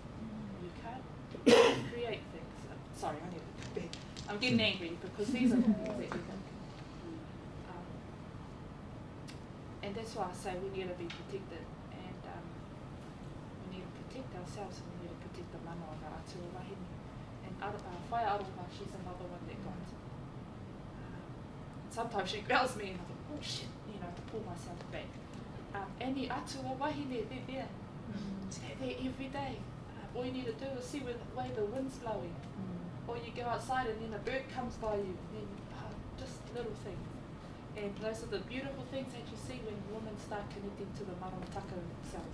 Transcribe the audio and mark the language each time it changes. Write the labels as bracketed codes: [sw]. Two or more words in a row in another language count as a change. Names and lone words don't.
[en] You can't create things. Sorry, I need to go back. I'm getting angry because these are the things that we think. And that's why I say we need to be protected, and we need to protect ourselves, and we need to protect the mana of our [mi] atua wahine. [en] And Whai Aroha, she's another one that got. Sometimes she growls me and I think, oh shit, pull myself back. Any [mi] atua wahine, [en] they're there. They're there every day. All you need to do is see where the way the wind's blowing. Or you go outside and then a bird comes by you. And then, just little things. And those are the beautiful things that you see when women start connecting to the Maramataka themselves.